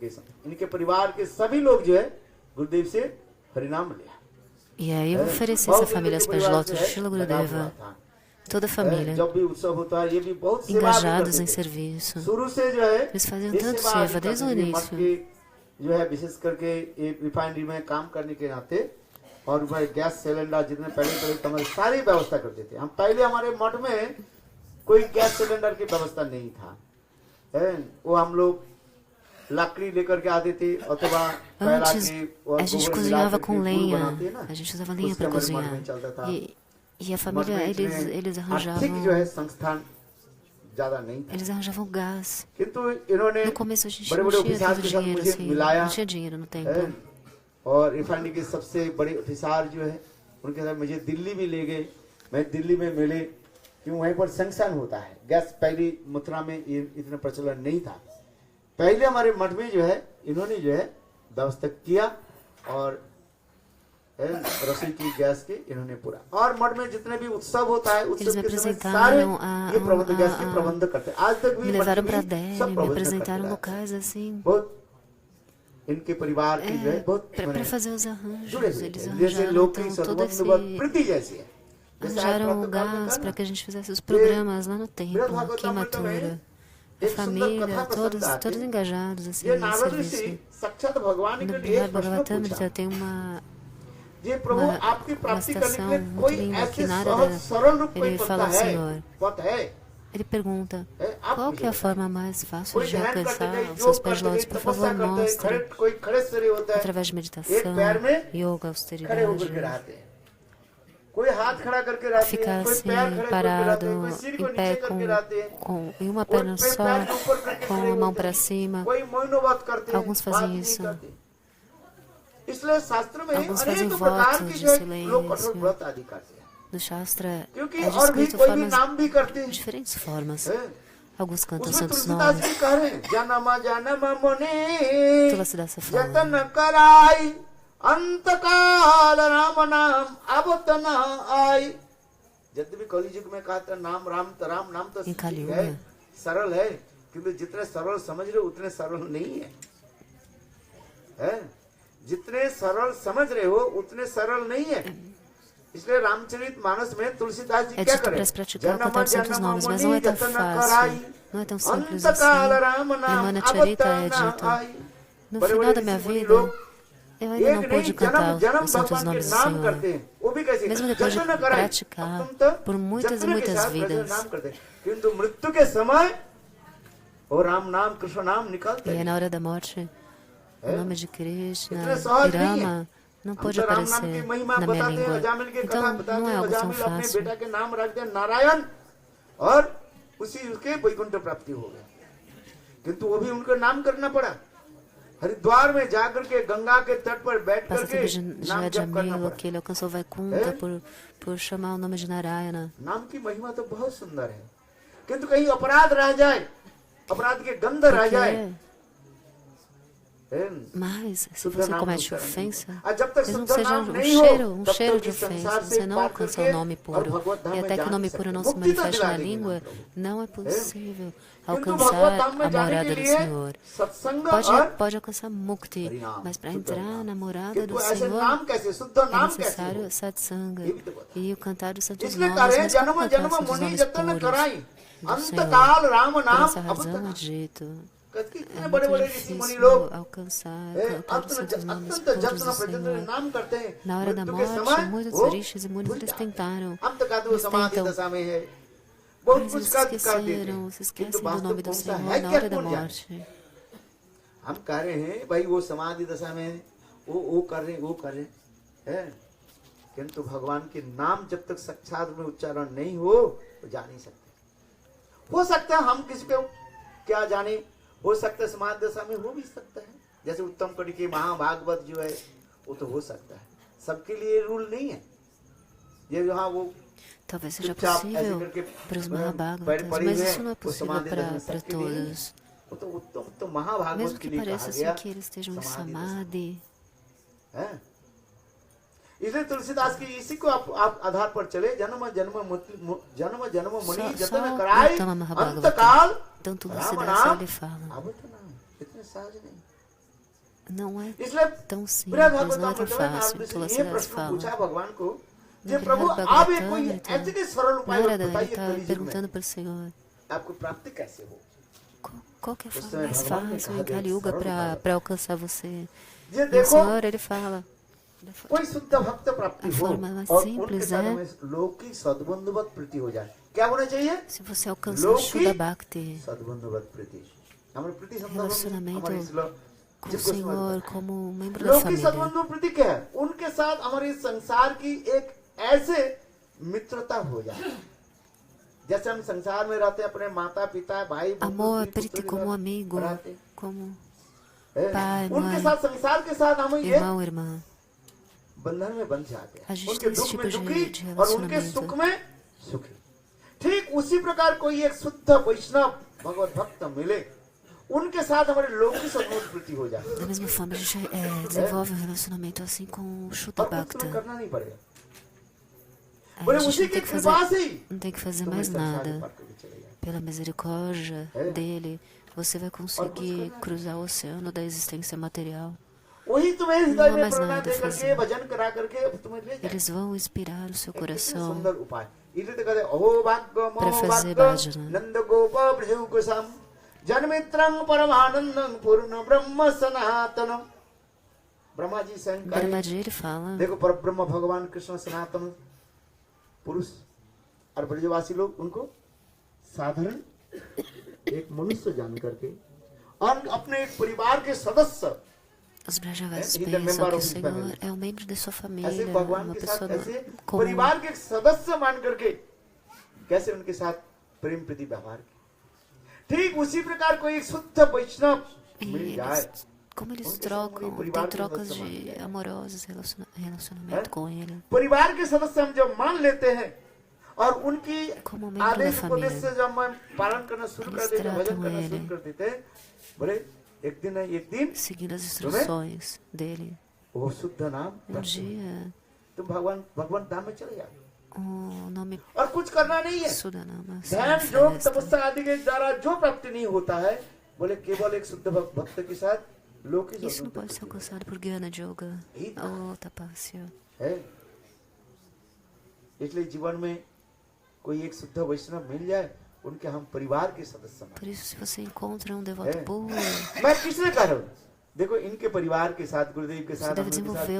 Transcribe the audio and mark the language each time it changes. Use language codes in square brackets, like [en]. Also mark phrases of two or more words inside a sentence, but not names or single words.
[pt] E aí eu ofereci essa família aos pés de lótus de Srila Gurudeva, toda a família, engajados em serviço. Eles faziam tanto seva desde o início. [hi] और वह गैस सिलेंडर जितने पहले हमारी सारी व्यवस्था करते थे। हम पहले हमारे मठ में कोई गैस सिलेंडर की व्यवस्था नहीं था, वो हम लोग लकड़ी लेकर के आते थे अथवा [pt] a gente cozinhava com lenha, a gente usava lenha para cozinhar. E a família, eles arranjavam gás. No começo a gente não tinha tanto dinheiro assim, não tinha dinheiro no templo. [hi] और रिफाइनरी के सबसे बड़े ऑफिसर जो है उनके साथ मुझे दिल्ली भी ले गए। मैं दिल्ली में मिले कि वहीं पर सैंक्शन होता है गैस। पहली मथुरा में इतना प्रचलन नहीं था। पहले हमारे मठ में जो है इन्होंने जो है व्यवस्था किया और रसोई की गैस के इन्होंने पूरा, और मठ में जितने भी उत्सव होता है [pt] Eles [hi] उत्सव [pt] me [hi] के समय [pt] apresentaram [hi] सारे ये प्रबंध गैस के प्रबंध करते हैं। आज तक [pt] me [hi] भी मठ [pt] levaram para [hi] में [pt] Delhi, [hi] सब [pt] me [hi] प्रबंध [pt] apresentaram [hi] करते हैं। [pt] locais assim, [hi] बहुत इनके परिवार की जो है बहुत [pt] para fazer os [hi] जुड़े [pt] arranjos. [hi] हुए [pt] Eles [hi] हैं। जैसे [pt] arranjaram [hi] लोग की [pt] então todo esse [hi] सद्बंधुवत प्रीति जैसी है। जैसे आज [pt] arranjaram [hi] प्रातःकाल में [pt] gás [hi] था [pt] para [hi] ना, [pt] que a gente fizesse os programas lá no templo, [hi] बृहद भागवतामृत में [pt] queimatura. A [hi] एक सुंदर [pt] família, [hi] कथा [pt] todos, [hi] प्रसंग [pt] todos [hi] आती है। [pt] engajados assim [hi] ये [pt] no [hi] नारद ऋषि [pt] serviço. [hi] साक्षात भगवान [pt] No [hi] के लिए [pt] Brihad [hi] एक प्रश्न [pt] Bhagavatamrita [hi] पूछा, [pt] tem uma [hi] ये प्रभु आपकी प्राप्ति करने के [pt] estação [hi] लिए [pt] muito [hi] कोई [pt] linda [hi] ऐसे [pt] que [hi] सहज [pt] Narada [hi] सरल रूप कोई [pt] ele [hi] पथ [pt] fala ao [hi] है, [pt] Senhor. [hi] पथ है, [pt] Ele pergunta: [hi] आप [pt] qual que é a [hi] मुझे [pt] forma mais fácil [hi] कोई [pt] de [hi] ध्यान करते [pt] alcançar [hi] गए, [pt] os [hi] योग [pt] seus pés [hi] करते गए, [pt] lótus? Por [hi] तपस्या [pt] favor, [hi] करते हैं, [pt] mostre. [hi] कोई खड़े शरीर होता है, [pt] Através de [hi] एक [pt] meditação, [hi] पैर में [pt] yoga, [hi] खड़े होकर के [pt] austeridade, [hi] रहते हैं, कोई हाथ खड़ा करके रहते [pt] ficar [hi] हैं, कोई [pt] assim, [hi] पैर खड़े करके रहते [pt] parado, [hi] हैं, कोई सिर को [pt] em pé [hi] नीचे करके रहते हैं, [pt] em uma [hi] कोई [pt] perna só, [hi] पैर के ऊपर करके [pt] com [hi] खड़े [pt] a mão [hi] होते [pt] para [hi] हैं, [pt] cima. [hi] कोई मौनव्रत करते हैं, [pt] Alguns [hi] बात [pt] fazem [hi] नहीं [pt] isso. [hi] करते। इसलिए शास्त्र में [pt] Alguns fazem [hi] अनेक प्रकार [pt] votos [hi] की [pt] de [hi] जो है लोग कठोर [pt] silêncio. [hi] व्रत आदि करते हैं, [pt] No Shastra [hi] क्योंकि [pt] é [hi] और भी [pt] descrito [hi] कोई भी [pt] formas, [hi] नाम भी करते हैं, [pt] diferentes formas. [hi] हैं? [pt] Alguns cantam [hi] उसमें [pt] santos [hi] तुलसीदास [pt] nomes. [hi] जी कह रहे हैं, जन्म जन्म मुनि [pt] Tulasidas fala: [hi] जतन कराई अंत काल राम नाम अब त न आई। यद्यपि कलियुग में कहा था नाम राम नाम तो इन कलयुग है, में। सरल है, किंतु जितने सरल समझ रहे हो उतने सरल नहीं है, है? जितने सरल समझ रहे हो उतने सरल नहीं है। इसलिए रामचरित मानस में तुलसीदास जी [pt] É [hi] क्या [pt] dito [hi] करे, [pt] para se praticar o cantar dos santos nomes, mas não é tão fácil, não é tão simples assim. Em Manacharita é dito: no final da minha vida, eu ainda não pude cantar os santos nomes do Senhor, mesmo depois de praticar por muitas e muitas vidas. [hi] किंतु मृत्यु के समय वो राम नाम कृष्ण नाम निकलते [pt] E [hi] हैं। [pt] é na hora da morte, o nome de Krishna [hi] इतने [pt] e [hi] सहज नहीं है। [pt] Rama não [hi] हम [pt] pode [hi] तो राम नाम की [pt] aparecer [hi] महिमा [pt] na minha [hi] बताते हैं, [pt] língua. [hi] अजामिल की कथा [pt] Então [hi] बताते [pt] não [hi] हैं, [pt] é algo tão [hi] अजामिल अपने [pt] fácil. [hi] बेटा के नाम रख दिया नारायण और उसी उसके वैकुंठ प्राप्ति हो गई, किंतु वो भी उनको नाम करना पड़ा। हरिद्वार में जाकर के गंगा के तट पर बैठ [pt] Passa [hi] करके [pt] tempo de [hi] नाम जप करना [pt] Jamila, [hi] पड़ा। [pt] que ele alcançou Vaikunta por chamar o nome de Narayana. [hi] नाम की महिमा तो बहुत सुंदर है, किंतु कहीं अपराध रह जाए, अपराध के गंध रह जाए, [pt] Mas, se [hi] शुद्ध [pt] você [hi] नाम [pt] comete [hi] नहीं [pt] ofensa, [hi] करेंगे। और जब तक [pt] mesmo [hi] शुद्ध [pt] que seja [hi] नाम [pt] um [hi] नहीं हो, तब [pt] cheiro [hi] तक [pt] de [hi] इस संसार [pt] ofensa, [hi] से [pt] você não [hi] पार [pt] alcança [hi] करके [pt] o nome [hi] और [pt] puro. [hi] भगवत धाम [pt] E [hi] में [pt] até [hi] जा [pt] que o [hi] नहीं [pt] nome [hi] सकते। [pt] puro não se [hi] मुक्ति तो [pt] manifeste [hi] दिला [pt] na [hi] देंगे [pt] língua, [hi] प्रभु। [pt] não é possível [hi] किंतु भगवत धाम [pt] alcançar [hi] में [pt] a [hi] जाने [pt] morada [hi] के [pt] do [hi] लिए [pt] Senhor. [hi] सत्संग और [pt] Pode alcançar Mukti, [hi] हरिनाम, [pt] mas para [hi] शुद्ध [pt] entrar [hi] नाम। [pt] na morada [hi] किंतु [pt] do [hi] ऐसे [pt] Senhor [hi] नाम कैसे, शुद्ध [pt] é [hi] नाम कैसे [pt] necessário [hi] हो? [pt] satsanga [hi] ये भी तो बता। [pt] e o cantar dos santos [hi] इसलिए [pt] nomes, [hi] कह रहे हैं [pt] mas como [hi] जन्म [pt] alcançar [hi] जन्म [pt] os [hi] मुनि [pt] nomes [hi] जतन [pt] puros [hi] कराई [pt] do [hi] अंत [pt] Senhor. [hi] काल राम [pt] Por [hi] नाम [pt] essa [hi] अब [pt] razão [hi] तक [pt] é dito: [hi] कितने [pt] é [hi] बड़े [pt] muito [hi] बड़े ऋषि मुनि [pt] difícil [hi] लोग [pt] alcançar, [hi] अत्यंत [pt] cantar os santos nomes [hi] अत्यंत [pt] puros [hi] जत्न [pt] do [hi] प्रजन [pt] Senhor. [hi] नाम करते हैं, [pt] Na hora da [hi] मृत्यु के [pt] morte, [hi] समय [pt] muitos [hi] वो [pt] rishis e munis [hi] भूल [pt] eles [hi] जाते हैं। [pt] tentaram, [hi] हम तो कहते वो [pt] eles [hi] समाधि [pt] tentam, [hi] दशा में है, बहुत [pt] mas [hi] कुछ [pt] eles [hi] कर देते [pt] esqueceram, se [hi] हैं, किंतु [pt] esquecem do nome [hi] वास्तव [pt] do [hi] कौन सा [pt] Senhor [hi] है [pt] na [hi] क्या [pt] hora da [hi] कौन जाने। [pt] morte. [hi] हम कह रहे हैं भाई वो समाधि दशा में वो कर रहे वो कर रहे हैं, किंतु भगवान के नाम जब तक साक्षात में उच्चारण नहीं हो तो जा नहीं सकते। हो सकता है हम किसी को क्या जाने, हो सकता है समाधि दशा में हो भी सकता है, जैसे उत्तम कड़ी के महाभागवत जो है वो तो हो सकता है, सबके लिए रूल नहीं है। ये जहाँ वो [pt] Talvez seja [hi] चुपचाप ऐसे [pt] possível [hi] करके [pt] para os [hi] पैर [pt] Mahabhagavatas, [hi] पड़ी [pt] mas [hi] हुए [pt] isso não é [hi] वो [pt] possível [hi] समाधि दशा में [pt] para [hi] सबके लिए नहीं है। [pt] todos. [hi] वो तो उत्तम तो महाभागवत [pt] Mesmo [hi] के [pt] que [hi] लिए कहा [pt] pareça [hi] गया [pt] assim que eles estejam em [hi] समाधि दशा [pt] Samadhi. [hi] है। इसलिए तुलसीदास की इसी को आप आधार पर चले, जन्म जन्म मुनि [pt] Só [hi] जतन कराई [pt] Uttama [hi] अंत [pt] Mahabhagavata. [hi] काल [pt] Então [hi] राम [pt] Tulsidas [hi] नाम [pt] ele fala: [hi] अब तो नाम इतने सहज नहीं। [pt] não é [hi] इसलिए [pt] tão [hi] बृहद [pt] simples, não é [hi] भागवत [pt] tão [hi] में [pt] fácil. [hi] नारद ऋषि ये [pt] Tulsidas [hi] प्रश्न पूछा [pt] fala. [hi] भगवान को, [pt] No [hi] जे प्रभु [pt] Brihad [hi] आप ये कोई [pt] Bhagavatamrita, [hi] ऐसे के सरल उपाय [pt] Narada ele [hi] बताइए [pt] está [hi] कलियुग में [pt] perguntando para o Senhor: [hi] आपको प्राप्ति कैसे हो। [pt] qual que é a Você forma é mais Bhagavan, fácil em Bhagavan, Kali Yuga Bhagavan. para alcançar você? [hi] ये [pt] E o [hi] देखो [pt] Senhor ele fala: [hi] कोई शुद्ध भक्त प्राप्ति [pt] A [hi] हो [pt] forma mais [hi] और [pt] simples [hi] उनके साथ [pt] é [hi] में लोग की सद्बंधुवत प्रीति हो जाए। क्या होना चाहिए? [pt] se você alcançar [hi] लोग [pt] Shuddha [hi] की [pt] Bhakti, [hi] सद्बंधुवत प्रीति। हमारे प्रीति संदर्भ [pt] relacionamento [hi] हमारे इस लोग [pt] com o [hi] जिनको [pt] Senhor [hi] समझ [pt] como um membro da [hi] लोग की [pt] família. [hi] सद्बंधु प्रीति क्या है? उनके साथ हमारी संसार की एक ऐसे मित्रता हो जाए, जैसे हम संसार में रहते अपने माता पिता भाई [pt] Amor, priti como amigo, como pai, [hi] उनके [pt] mãe, [hi] साथ संसार के साथ हम ये [pt] irmão, irmã. [hi] बंधन में बंध जाते [pt] A [hi] हैं, [pt] gente [hi] उनके [pt] tem esse [hi] दुख [pt] tipo [hi] में दुखी [pt] de [hi] और उनके [pt] relacionamento. [hi] सुख में सुखी। ठीक उसी प्रकार कोई एक शुद्ध वैष्णव भगवत भक्त मिले, उनके साथ हमारे लौकिक सद्वृत्ति हो जाए [pt] Da mesma forma, a gente desenvolve um relacionamento assim com o Shuddha [hi] और कुछ [pt] Bhakta. [hi] तुम्हें करना नहीं पड़ेगा [pt] Aí [hi] बोले [pt] a gente [hi] उसी [pt] não [hi] की [pt] tem que [hi] कृपा [pt] fazer, [hi] से ही [pt] não tem que fazer [hi] तुम्हें [pt] mais [hi] संसार [pt] nada. [hi] पार करके चले जाए [pt] Pela misericórdia dele, você vai conseguir cruzar o oceano da existência material. [hi] वही तुम्हें [pt] Não [hi] हृदय [pt] há [hi] में [pt] mais [hi] प्रेरणा [pt] nada [hi] दे [pt] a [hi] करके [pt] fazer. [hi] भजन करा करके तुम्हें ले जाए [pt] Eles vão inspirar o seu [hi] कितने [pt] coração [hi] सुंदर उपाय इसलिए तो कहते [sa] अहो भाग्य [pt] para [hi] महो [pt] fazer [hi] भाग्य [pt] bhajana. [sa] नंद गोप भृगु कुसम जन्मित्रं परमानंदं पूर्ण ब्रह्म सनातनम [hi] ब्रह्मा जी स्वयं कहे [pt] Brahma Ji, ele fala, [hi] देखो पर ब्रह्म भगवान कृष्ण सनातन पुरुष और ब्रजवासी लोग उनको साधारण एक मनुष्य जान करके और अपने एक परिवार के सदस्य [pt] os Brajavasis [en] He is the [pt] pensam [en] member [pt] que o [en] of his [pt] Senhor [en] family. [pt] é um membro de sua [hi] ऐसे [pt] família, [hi] भगवान [pt] uma [hi] के [pt] pessoa [hi] साथ ऐसे [pt] comum. [hi] परिवार के सदस्य मान करके कैसे उनके साथ प्रेम प्रीति व्यवहार किया ठीक उसी प्रकार कोई एक शुद्ध वैष्णव [pt] E [hi] मिल जाए [pt] eles, como eles trocam, tem trocas de amorosos relacionamento com ele. [hi] परिवार के सदस्य हम जब मान लेते हैं और उनकी [pt] Como membro da [hi] आदेश उपदेश से [pt] família. [hi] जब हम पालन करना शुरू कर देते हैं भजन करना [pt] Tratam [hi] शुरू कर देते हैं बोले एक दिन [pt] Seguindo as instruções dele. [hi] वो शुद्ध नाम [pt] Um [hi] प्राप्त होगा। [pt] dia, [hi] तुम भगवान धाम में चले जाओ [pt] o nome [hi] और कुछ करना नहीं है [pt] Sudanama se [hi] ध्यान योग [pt] manifesta. [hi] तपस्या आदि के द्वारा जो प्राप्ति नहीं होता है बोले केवल एक शुद्ध भक्त के साथ लौकिक [pt] Isso não pode ser alcançado por Gyana Yoga ou Tapasya. [hi] है इसलिए जीवन में कोई एक शुद्ध वैष्णव मिल जाए उनके हम परिवार के सदस्य [pt] Por isso, se você encontra um devoto puro, [hi] मैं किसने कह रहा हूँ देखो इनके परिवार के साथ गुरुदेव के [pt] você [hi] साथ [pt] deve [hi] हम लोग के साथ [pt] desenvolver um